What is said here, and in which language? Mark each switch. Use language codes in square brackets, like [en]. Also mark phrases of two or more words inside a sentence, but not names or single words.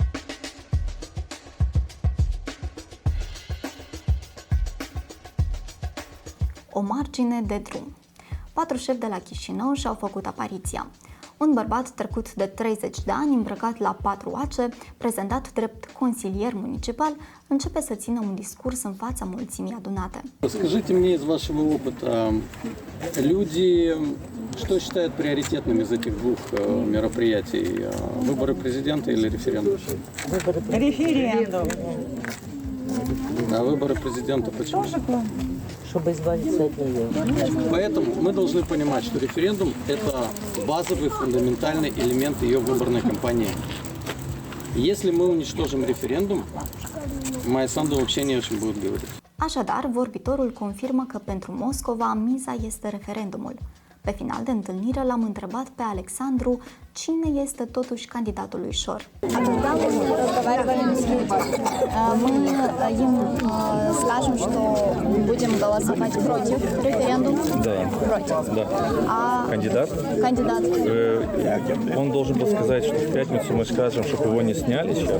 [ro] O margine de drum. 4 șefi de la Chișinău și-au făcut apariția. Un bărbat trecut de 30 de ani, îmbrăcat la 4 ace, prezentat drept consilier municipal, începe să țină un discurs în fața mulțimii adunate. [ru] Скажите мне из вашего опыта, люди что считают приоритетным из этих двух мероприятий? Выборы президента или референдум? Референдум. А выборы президента почему? Чтобы избавиться от нее. Поэтому мы должны понимать, что референдум – это базовый, фундаментальный элемент ее выборной кампании. Если мы уничтожим референдум, Майя Санду вообще не очень будет говорить. [ro] Așadar, vorbitorul confirmă că pentru Moscova miza este referendumul. Pe final de întâlnire l-am întrebat pe Alexandru cine este totuși candidatul lui Șor. [ru] Когда мы разговаривали с людьми, мы им скажем, что будем голосовать против референдума. Да. Против. Да. А Кандидат? Кандидат. Он должен был сказать, что в пятницу мы скажем, чтобы его не сняли сейчас.